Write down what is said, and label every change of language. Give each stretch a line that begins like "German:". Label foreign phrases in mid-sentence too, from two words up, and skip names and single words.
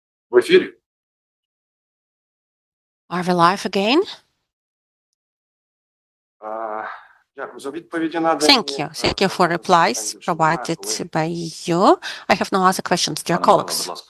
Ukrainian: В ефірі?
English: Are we live again?
Ukrainian: Дякую за відповіді надані.
English: Thank you. Thank you for replies provided by you. I have no other questions, dear
Ukrainian: Пане Микола,
English: colleagues.
Ukrainian: будь ласка.